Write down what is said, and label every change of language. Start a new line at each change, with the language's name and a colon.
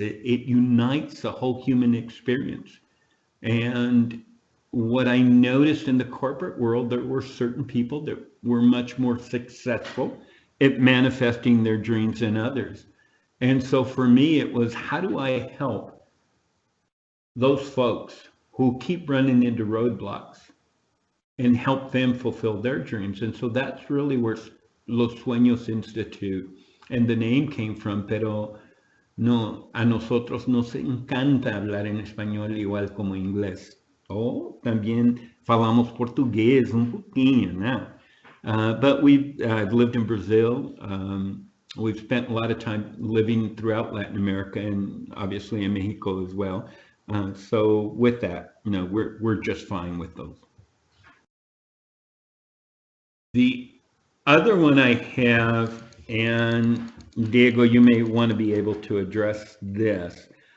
English: It unites the whole human experience. And what I noticed in the corporate world, there were certain people that were much more successful at manifesting their dreams than others. And so for me, it was, how do I help those folks who keep running into roadblocks and help them fulfill their dreams? And so that's really where Los Sueños Institute and the name came from.
Spanish: Pero no, a nosotros nos encanta hablar en español igual como inglés.
Portuguese: O también falamos português un pouquinho, né?
English: But we've lived in Brazil. We've spent a lot of time living throughout Latin America and obviously in Mexico as well. So with that, we're just fine with those. The other one I have, and Diego, you may want to be able to address this.